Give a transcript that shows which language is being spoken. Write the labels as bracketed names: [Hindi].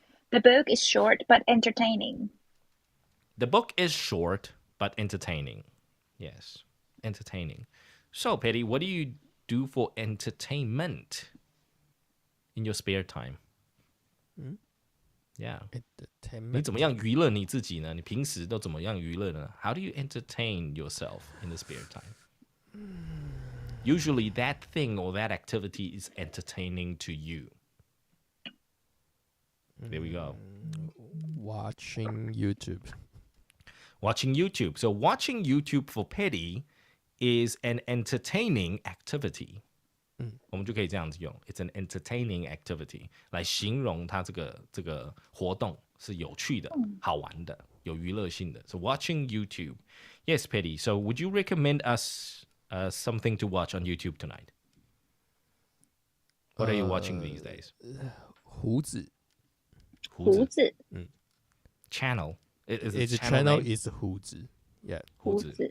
[English] The book is short but entertaining. The book is short but entertaining. Yes, entertaining. So, Petty, what do you do for entertainment in your spare time? Yeah. [Chinese] 你怎么样娱乐你自己呢？你平时都怎么样娱乐呢？ [English] How do you entertain yourself in the spare time? Usually that thing or that activity is entertaining to you. There we go. Watching YouTube. Watching YouTube. So watching YouTube for Petty is an entertaining activity. [Chinese] 我们就可以这样子用 [English] It's an entertaining activity [Chinese] 来形容它这个活动是有趣的、好玩的、有娱乐性的。 [English] So watching YouTube. Yes, Petty. So would you recommend us something to watch on YouTube tonight? What are you watching these days? [Chinese] 胡子。 [English] Channel. Its channel is 胡子. Yeah. [Chinese] 胡子.